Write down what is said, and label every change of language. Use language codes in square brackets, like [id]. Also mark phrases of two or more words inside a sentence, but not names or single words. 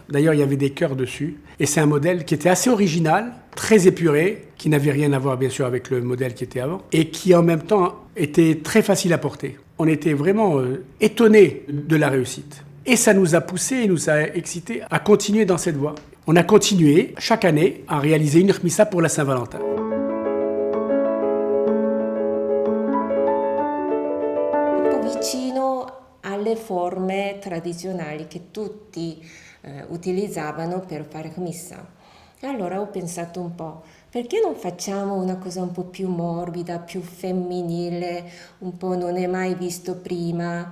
[fr] D'ailleurs, il y avait des cœurs dessus, et c'est un modèle qui était assez original, très épuré, qui n'avait rien à voir bien sûr avec le modèle qui était avant, et qui en même temps était très facile à porter. On était vraiment étonnés de la réussite. Et ça nous a poussé et nous a excité à continuer dans cette voie. On a continué chaque année à réaliser une rmissa pour la Saint-Valentin. [it] Un po' vicino alle forme tradizionali che tutti utilizzavano per fare rmissa. E allora ho pensato un po', perché non facciamo una cosa un po' più morbida, più femminile, un po' non è mai visto prima?